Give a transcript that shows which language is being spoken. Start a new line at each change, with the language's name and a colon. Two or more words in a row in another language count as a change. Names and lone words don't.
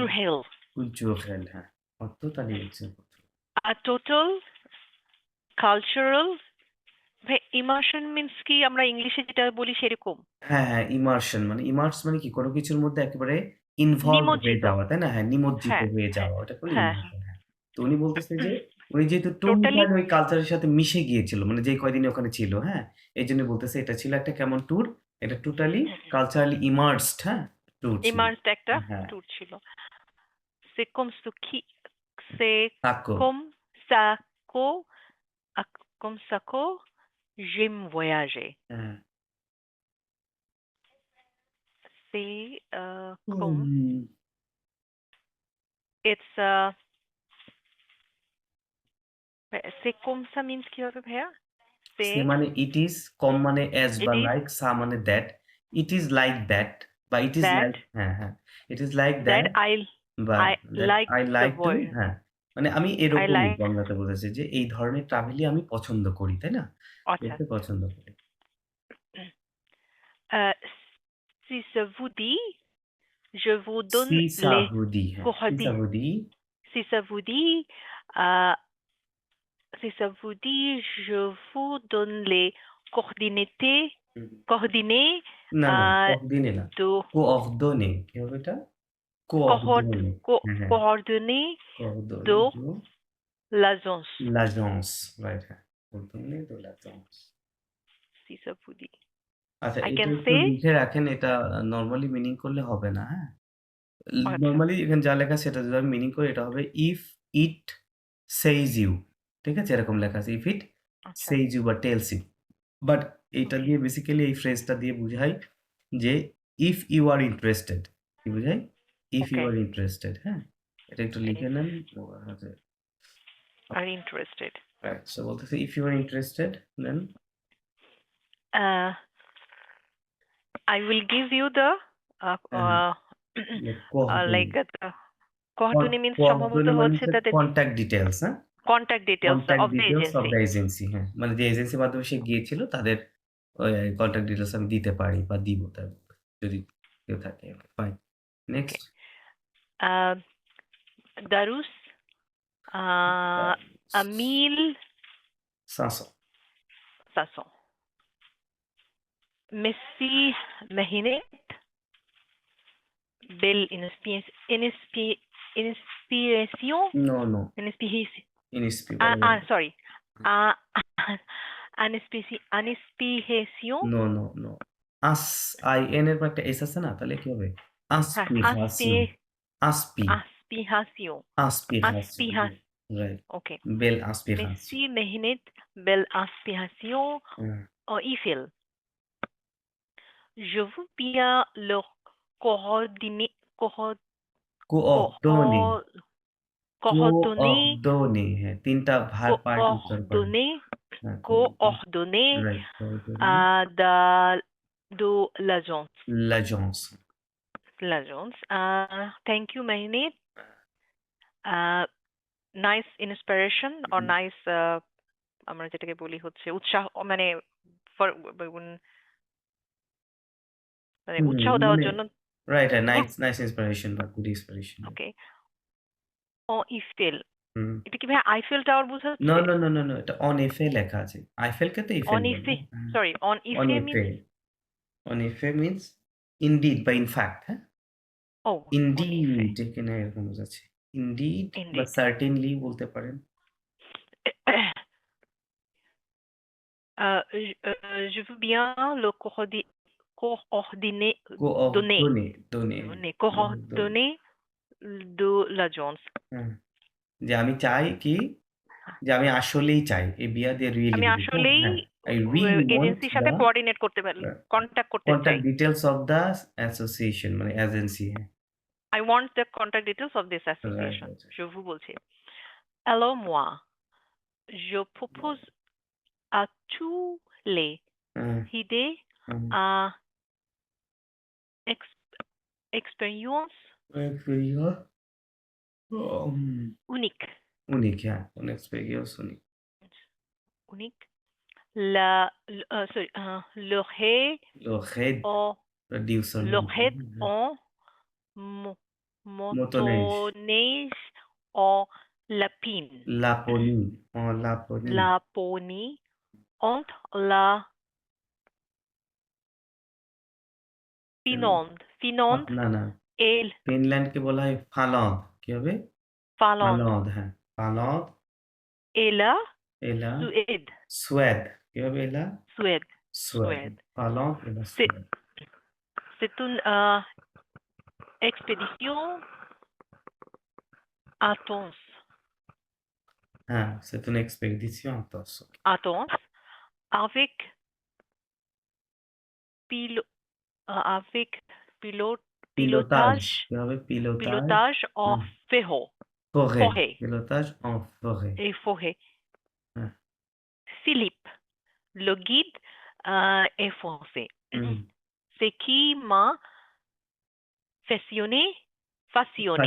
French: culturelle
Bangla: culturelle, হ্যাঁ।
French: total immersion culturelle.
English: a total cultural
Bangla: ভাই
English: immersion means
Bangla: কি আমরা ইংলিশে যেটা বলি সেরকম হ্যাঁ, হ্যাঁ, immersion মানে immerse মানে কি? কোন কিছুর মধ্যে একেবারে ইনভলভড হয়ে নিমজ্জিত যাওয়া, তাই না? হ্যাঁ, নিমজ্জিত হ্যাঁ হয়ে হ্যাঁ যাওয়া। ওটাকে বলে হ্যাঁ immersion, হ্যাঁ। তো উনি বলতেছে যে, উনি যেহেতু টোটালি টোটাল ওই কালচারের সাথে মিশে গিয়েছিল, মানে যেই কয়দিন ওখানে ছিল, হ্যাঁ? এইজন্য বলতেছে এটা ছিল একটা কেমন ট্যুর? এটা
English: totally culturally immersed,
Bangla: হ্যাঁ? ট্যুর ছিল। ইমার্সড একটা হ্যাঁ, ট্যুর ছিল
French: c'est comme ce qui c'est
Bangla: তাকো।
French: comme ça que comme ça que j'aime voyager
Bangla: হ্যাঁ।
French: c'est comme
Bangla: হুম। it's
French: c'est comme ça
Bangla: means কি হবে ভাইয়া
French: সে c'est
Bangla: মানে
English: it is,
Bangla: কম মানে অ্যাজ
English: it
Bangla: বা
English: is লাইক, সা মানে দ্যাট, it is like that বা it is that লাইক,
Bangla: হ্যাঁ, হ্যাঁ।
English: it is like that দ্যাট বা I দ্যাট like আই the like to,
French: voyage
Bangla: হ্যাঁ। মানে আমি
English: I
Bangla: এরকমই
English: like
Bangla: বাংলাতে বলেছে যে এই ধরনের ট্রাভেলই আমি পছন্দ করি, তাই না? আচ্ছা করতে পছন্দ করি।
French: Euh, si ça vous dit, je vous donne সি les সাহুদি, হ্যাঁ। সি coordonnées. সাহুদি, Si ça vous dit, euh, si ça vous dit, je vous donne les coordonnées
Bangla: হুম।
French: coordonner
Bangla: না, না, euh, coordonner না।
French: de
Bangla: coordonner কি হবে এটা?
French: coord- coordonner co-
Bangla: হ্যাঁ, হ্যাঁ।
French: coordonner coordonner de de l'agence, l'agence রাইট হ্যাঁ। coordonner de l'agence si ça vous dit.
Bangla: আচ্ছা
English: I
Bangla: এটা
English: can
Bangla: একটু
English: say,
Bangla: লিখে রাখেন এটা নরমালি মিনিং করলে হবে না, হ্যাঁ? আচ্ছা, নরমালি এখানে যা লেখা সেটা যদি আমি মিনিং করি এটা হবে
English: if it says you.
Bangla: ঠিক আছে? এরকম লেখা আছে।
English: if it
Bangla: আচ্ছা,
English: says you
Bangla: বা
English: tells you. But
Bangla: এইটা ওকে, দিয়ে বেসিক্যালি এই ফ্রেজটা দিয়ে বুঝায় যে
English: if you are interested.
Bangla: কি বুঝায়?
English: if you
Bangla: ওকে,
English: are interested,
Bangla: হ্যাঁ? এটা একটু লিখে নেন। হচ্ছে
English: are interested. রাইট। সো বলতেছে if you are interested then Uh, I will give you the
Bangla: হ্যাঁ,
English: like কোঅর্ডিনেট। the coordinate means
Bangla: সম্ভবত কোঅর্ডিনেট মানে হচ্ছে হচ্ছে তাদের
English: contact details, হ্যাঁ? contact details কনট্যাক্ট of the details of agency. the agency হ্যাঁ।
Bangla: মানে যে এজেন্সির মাধ্যমে সে গিয়েছিল তাদের ওই
English: contact details
Bangla: আমি দিতে পারি বা দিব তার যদি কেউ থাকে।
English: ফাইন। Okay. নেক্সট
French: Darus, a 500 1500. Messi Mehinet, belle inspiration,
English: no, no.
French: inspiration,
Bangla: ইনস্পি বলা যাবে না।
English: sorry, uh, inspiration, no, no, no. I-N
Bangla: এর পর একটা এস আছে না? তাহলে কি হবে?
French: আস্পিরেশন। আসপি, aspiration, আস্পিরেশন। aspiration,
English: রাইট। okay.
French: belle aspiration. Messi Mehinet, belle inspiration,
Bangla: হুম।
French: Eiffel. Je veux bien leur coordonner, কোঅর্ডিনে, coho- coordonner,
Bangla: কোঅর্ডিনে হ্যাঁ, ৩ টা পার্ট উচ্চারণ করেন।
French: coordonner,
Bangla: হ্যাঁ,
French: coordonner রাইট। কোঅর্ডিনে de l'agence. l'agence L'agence.
English: Thank you, Mahinit. Nice inspiration or nice
Bangla: আমরা যেটাকে বলি হচ্ছে উৎসাহ মানে for মানে হুম, উৎসাহ দেওয়ার মানে জন্য রাইট হ্যাঁ,
English: গুড nice inspiration বা good inspiration.
Bangla: ওকে ও ইফেল হুম। এটা কি ভাই আইফেল টাওয়ার
English: নো,
Bangla: বোঝাচ্ছে
English: no, no, no, no
Bangla: এটা
French: en effet
Bangla: লেখা আছে। আইফেলকে তো
French: অন
Bangla: ইফেল বলে।
French: ইফে
Bangla: হ্যাঁ,
English: সরি অন
French: অন ইফে এফে।
English: মিন্স
French: en effet
English: means indeed বা in fact, হ্যাঁ? ও
French: en effet
Bangla: ইনডিড এখানে এরকম বোঝাচ্ছে। ইনডিড বা
English: ইনডিড
Bangla: সার্টেনলি বলতে পারেন।
French: je veux bien le coordonner donner coordonner, donner, coordonner coordonner de l'agence
Bangla: হ্যাঁ, যে আমি চাই কি যে আমি আসলেই চাই। এই বিয়া দিয়ে রিয়েলি আমি দিবি, হ্যাঁ? আসলেই
English: হ্যাঁ। I really want
Bangla: এজেন্সির সাথে
English: the
Bangla: কোঅর্ডিনেট করতে পারি কন্ট্যাক্ট করতে চাই
English: contact details of the association
Bangla: মানে এজেন্সি হ্যাঁ।
English: I want the contact details of this রাইট, association রাইট।
French: je vous বলছি alors moi je propose à tous les
Bangla: হ্যাঁ,
French: idées
Bangla: হ্যাঁ।
French: à expérience unique
Bangla: উনিক হ্যাঁ, কোন এক্সপেরিয়েন্স উনিক।
English: unique sorry,
French: লোহেদ en
English: প্রডিউসার
French: l'oreille en মোতনেজ, motoneige en lapine Laponie, Laponie, Laponie entre la Finlande
Bangla: না, না।
French: et
Bangla: ফিনল্যান্ডকে বলা হয় ফালদ। কি হবে?
French: Finlande ফালদ হ্যাঁ। ফালদ, et la এলা, Suède.
Bangla: সুয়েদ। কি হবে এলা?
French: Suède. সুয়েদ। Suède. Finlande et la C'est সুয়েদ। c'est une expédition intense, হ্যাঁ, c'est une expédition intense. intense avec avec পিলোটাজ। pilotage
Bangla: কি হবে? পিলোটাজ
French: pilotage en হুম, forêt, forêt pilotage en forêt et forêt.
Bangla: হ্যাঁ,
French: Philippe, le guide est français.
Bangla: হুম।
French: Ce qui m'a fasciné,